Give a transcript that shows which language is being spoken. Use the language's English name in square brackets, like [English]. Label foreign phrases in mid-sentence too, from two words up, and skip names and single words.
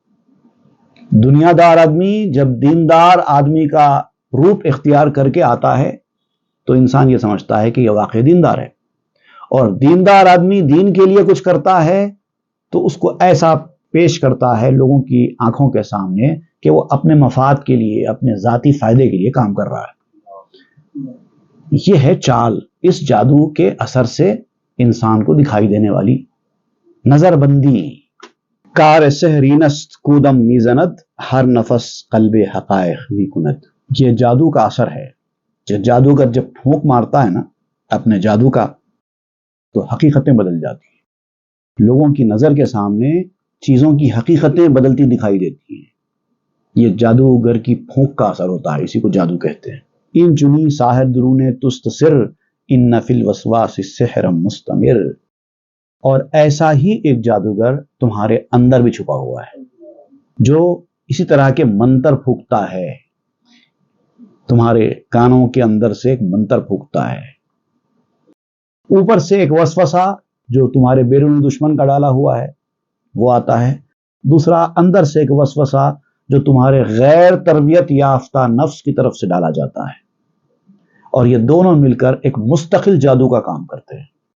[Urdu] دنیا دار آدمی جب دیندار آدمی کا روپ اختیار کر کے آتا ہے تو انسان یہ سمجھتا ہے کہ یہ واقعی دیندار ہے، اور دیندار آدمی دین کے لیے کچھ کرتا ہے تو اس کو ایسا پیش کرتا ہے لوگوں کی آنکھوں کے سامنے کہ وہ اپنے مفاد کے لیے، اپنے ذاتی فائدے کے لیے کام کر رہا ہے۔ یہ ہے چال، اس جادو کے اثر سے انسان کو دکھائی دینے والی نظر بندی۔ [Persian] کار سحرینست کودم میزند ہر نفس قلب حقائق می کند۔ [Urdu] یہ جادو کا اثر ہے، جادوگر جب پھونک مارتا ہے نا اپنے جادو کا تو حقیقتیں بدل جاتی ہیں، لوگوں کی نظر کے سامنے چیزوں کی حقیقتیں بدلتی دکھائی دیتی ہیں۔ یہ جادوگر کی پھونک کا اثر ہوتا ہے، اسی کو جادو کہتے ہیں۔ [Persian] ان چنی ساحر درون تست سر [Arabic] ان فی الوسواس السحر مستمر۔ [Urdu] اور ایسا ہی ایک جادوگر تمہارے اندر بھی چھپا ہوا ہے جو اسی طرح کے منتر پھونکتا ہے، تمہارے کانوں کے اندر سے ایک منتر پھونکتا ہے، اوپر سے ایک وسوسہ جو تمہارے بیرون دشمن کا ڈالا ہوا ہے وہ آتا ہے، دوسرا اندر سے ایک وسوسہ جو تمہارے غیر تربیت یافتہ نفس کی طرف سے ڈالا جاتا ہے، اور یہ دونوں مل کر ایک مستقل جادو کا کام کرتے ہیں۔